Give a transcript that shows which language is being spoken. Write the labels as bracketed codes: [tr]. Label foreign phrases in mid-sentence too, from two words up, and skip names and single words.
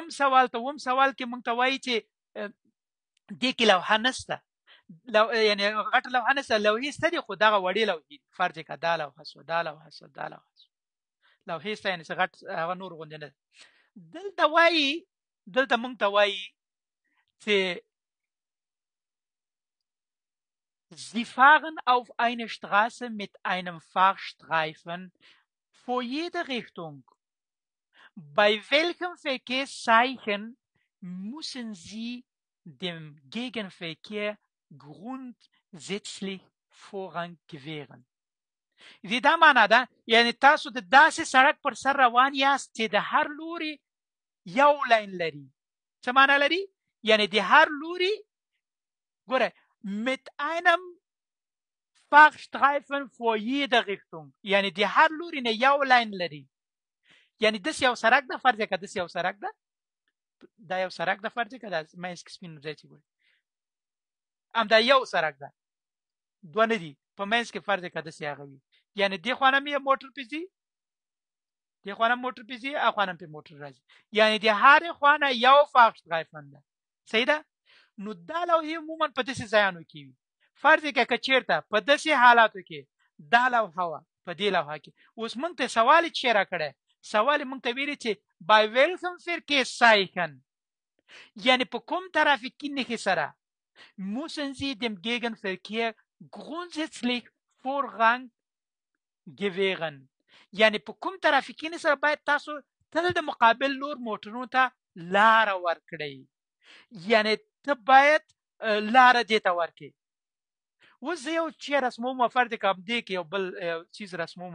[ps] سوال کې موږ ته وایي چې دې کې لوحه نشته یعنی غټه لوحه نشته لوحې شته دي خو دغه وړې لوحې فرض کړه دا لوحه شوه دا لوحه شوه دا لوحه شوه لوحې شته یعنې څه غټ هغه نور غوندې نه ده دلته موږ ته وایي چې [de] Sie fahren auf eine Straße mit einem Fahrstreifen vor jeder Richtung. Bei welchem Verkehrszeichen müssen Sie dem Gegenverkehr grundsätzlich Vorrang gewähren? [ps] دې دا معنا ده یعنی تاسو د داسې سړک پر سر روان یاست چې د هر لوري یو لاین لري څه معنا لري یعنی د هر لوري ګوره [de] mit einem Fahrstreifen vor jeder Richtung [ps] یعنی د هر لوري نه یو لاین لري یعنی داسې یو سړک ده فرض کړه داسې یو سړک ده دا یو سړک ده فرض کړه دا منځ کې سپین ځای چې ګورئ همدا یو سړک ده دوه نه دي په منځ کې فرض کړه داسې هغه وي یعنی دې خوا نه مې موټر پې ځي دې خوا نه موټر پې ځي هغه خوا نه پې موټر راځي یعنی د هرې خوا نه یو فاغشترایفن ده صحیح ده نو دا لوحې عموما په داسې ځایانو کې وي فرض کړه که چېرته په داسې حالاتو کې دا لوحه وه په دې لوحه کې اوس موږ ته سوال یې چی راکړی سوال موږ ته ویلي چې [de] by welchem Verkehrszeichen [ps] یعنی په کوم ترافیکي نښې سره [de] müssen Sie dem Gegenverkehr grundsätzlich Vorrang gewähren [ps] یعنی په کوم ترافیکي نښې سره باید تاسو تل د مقابل لور موټرونو ته لاره ورکړئ، یعنی ته باید لاره دې ته ورکړي. اوس زه یو شی رسموم، فرض کړه همدې کې یو بل چیز رسموم.